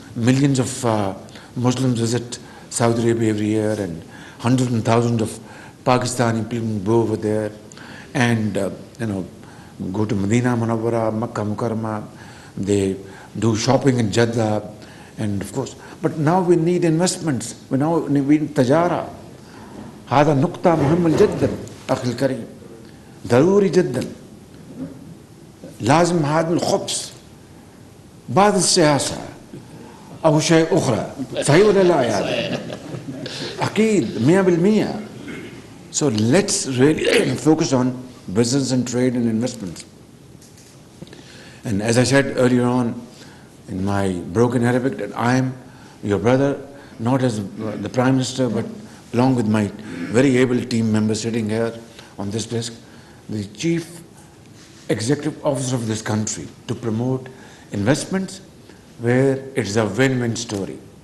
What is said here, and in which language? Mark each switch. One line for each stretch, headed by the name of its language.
English: Millions of Muslims visit Saudi Arabia every year, and hundreds and thousands of Pakistani people go over there and go to Medina Munawwara, Makkah Mukarramah. They do shopping in Jeddah, and of course But now we need investments. We need تجارة.
Arabic: هذا نقطة مهمة جدا أخي الكريم، ضروري جدا. لازم هذا الخبز بعد السياسة أو شيء أخرى، صحيح ولا لا يا هذا؟ أكيد 100%.
English: So let's really focus on business and trade and investments. And as I said earlier on in my broken Arabic, that I am your brother, not as the Prime Minister, but along with my very able team members sitting here on this desk, the Chief Executive Officer of this country, to promote investments where it's a win-win story.